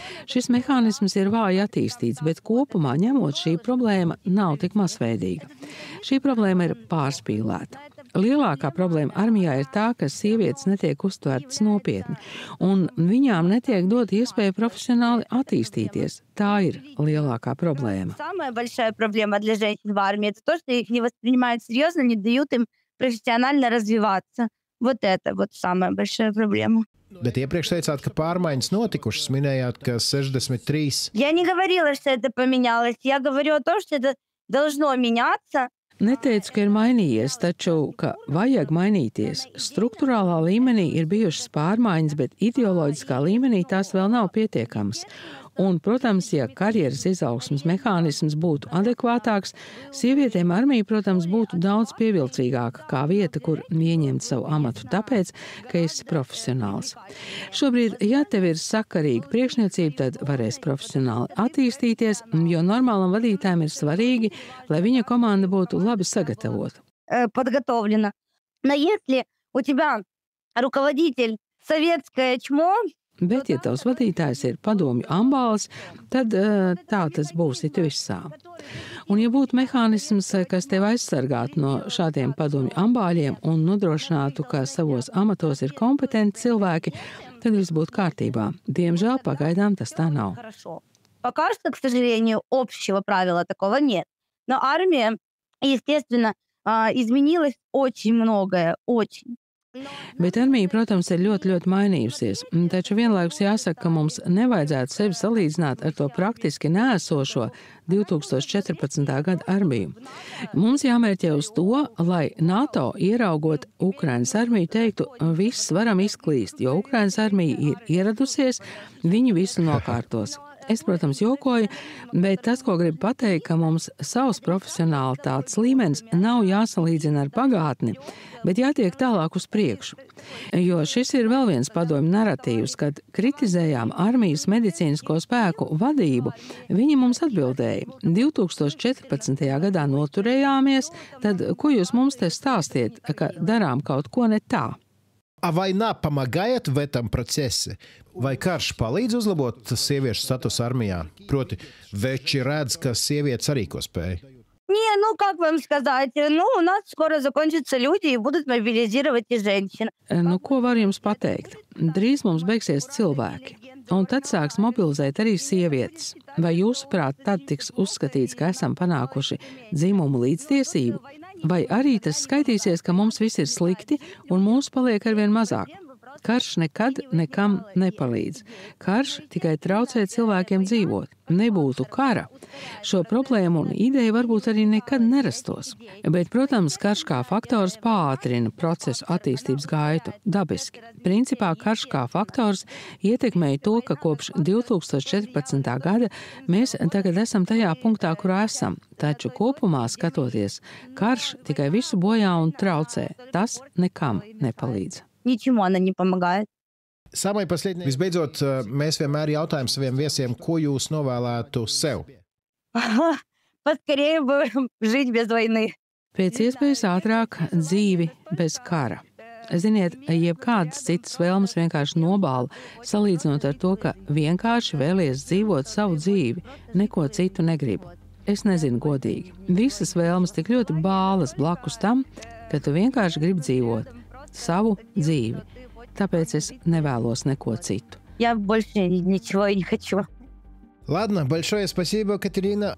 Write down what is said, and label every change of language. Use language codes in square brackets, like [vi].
[lv] Šis mehānisms ir vāji attīstīts, bet kopumā ņemot šī problēma nav tik masveidīga. Šī problēma ir pārspīlēta. Lielākā problēma armijā ir tā, ka sievietes netiek uztvertas nopietni, un viņām netiek dot iespēju profesionāli attīstīties. Tā ir lielākā problēma. [ru] Самая большая проблема для женщин в армии – это то, что их не воспринимают серьезно, не дают им профессионально развиваться. Вот это вот самая большая проблема. [lv] Bet iepriekš teicāt, ka pārmaiņas notikušas, minējāt, ka 63. [ru] Я не говорила, что это поменялось. Я говорю о том, что это должно меняться. [lv] Neteicu, ka ir mainījies, taču, ka vajag mainīties. Struktūrālā līmenī ir bijušas pārmaiņas, bet ideoloģiskā līmenī tās vēl nav pietiekamas. Un, protams, ja karjeras izaugsmes mehānisms būtu adekvātāks, sievietēm armija, protams, būtu daudz pievilcīgāka kā vieta, kur ieņemt savu amatu tāpēc, ka esi profesionāls. Šobrīd, ja tev ir sakarīga priekšniecība, tad varēs profesionāli attīstīties, jo normālam vadītājam ir svarīgi, lai viņa komanda būtu labi sagatavota. [ru] Подготовлена. Но если у тебя руководитель советское чмо, [lv] Bet, ja tavs vadītājs ir padomju ambāls, tad tā tas būs it visā. Un, ja būtu mehānisms, kas tev aizsargātu no šādiem padomju ambāļiem un nodrošinātu, ka savos amatos ir kompetenti cilvēki, tad viss būtu kārtībā. Diemžēl pagaidām tas tā nav. [ru] Пока что, к сожалению, общего правила такого нет. Но армия, естественно, изменилось очень многое, очень. [lv] Bet armija, protams, ir ļoti mainījusies, taču vienlaikus jāsaka, ka mums nevajadzētu sevi salīdzināt ar to praktiski neesošo 2014. gada armiju. Mums jāmērķē uz to, lai NATO, ieraugot Ukrainas armiju, teiktu, viss varam izklīst, jo Ukrainas armija ir ieradusies, viņi visu nokārtos. Es, protams, jokoju, bet tas, ko gribu pateikt, ka mums savs profesionālitātes līmenis nav jāsalīdzina ar pagātni, bet jātiek tālāk uz priekšu. Jo šis ir vēl viens padomju naratīvs, kad kritizējām armijas medicīnisko spēku vadību, viņi mums atbildēja. 2014. gadā noturējāmies, tad ko jūs mums te stāstiet, ka darām kaut ko ne tā? [ru] А война помогает в этом процессе? [lv] Vai karš palīdz uzlabot sieviešu statusu armijā? Proti, veči redz, ka sievietes arī ko spēj. [ru] Не, ну как вам сказать, ну у нас скоро закончатся люди и будут мобилизировать и женщин. [lv] Nu, ko var jums pateikt? Drīz mums beigsies cilvēki, un tad sāks mobilizēt arī sievietes. Vai jūsuprāt, tad tiks uzskatīts, ka esam panākuši dzimumu līdztiesību? Vai arī tas skaitīsies, ka mums viss ir slikti un mūs paliek arvien mazāk? Karš nekad nekam nepalīdz. Karš tikai traucē cilvēkiem dzīvot. Nebūtu kara. Šo problēmu un ideju varbūt arī nekad nerastos. Bet, protams, karš kā faktors pātrina procesu attīstības gaitu. Dabiski. Principā karš kā faktors ietekmēja to, ka kopš 2014. gada mēs tagad esam tajā punktā, kurā esam. Taču kopumā skatoties, karš tikai visu bojā un traucē. Tas nekam nepalīdz. [ru] Ничему она не помогает. Самое последнее. [lv] Visbeidzot, mēs vienmēr jautājam saviem viesiem, ko jūs novēlētu sev? [ru] Поскорее бы жить без войны. [lv] Pēc iespējas ātrāk dzīvi bez kara. Ziniet, jebkādas citas vēlmes vienkārši nobāla, salīdzinot ar to, ka vienkārši vēlies dzīvot savu dzīvi, neko citu negribu. Es nezinu godīgi. Visas vēlmes tik ļoti bālas blakus tam, ka tu vienkārši gribi dzīvot savu dzīvi. Tāpēc es nevēlos neko citu. [ru] Я больше ничего не хочу. Ладно, большое спасибо, Katerīna.